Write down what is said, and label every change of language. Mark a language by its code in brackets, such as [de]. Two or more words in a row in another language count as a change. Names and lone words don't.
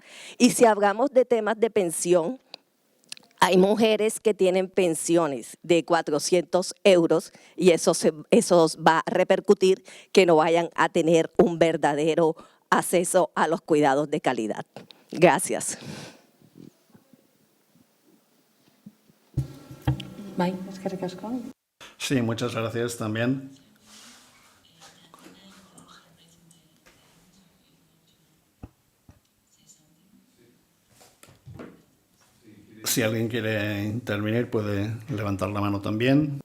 [es] Y si hablamos de temas de pensión, hay mujeres que tienen pensiones de 400 euros y eso va a repercutir que no vayan a tener un verdadero acceso a los cuidados de calidad. Gracias. [eu] Bai, eskerrik asko. [es] Sí, muchas gracias también. Si alguien quiere intervenir, puede levantar la mano también.